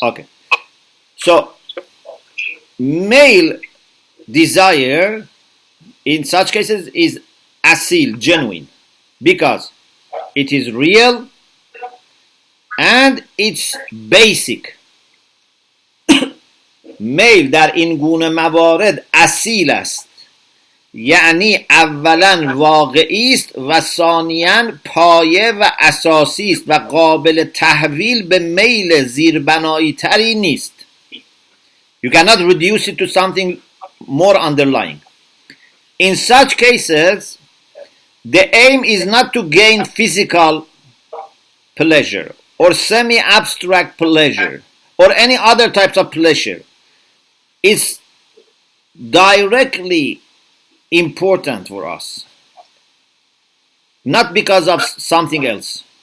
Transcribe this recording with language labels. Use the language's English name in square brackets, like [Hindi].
[English] Okay, so male desire in such cases is asil, genuine, because it is real and it's basic. [Persian] میل در این گونه موارد اصیل است، یعنی اولا واقعی است و ثانیاً پایه و اساسی است و قابل تحویل به میل زیربنایی تری نیست. [English] You cannot reduce it to something more underlying. In such cases, the aim is not to gain physical pleasure or semi-abstract pleasure or any other types of pleasure is directly important for us, not because of something else.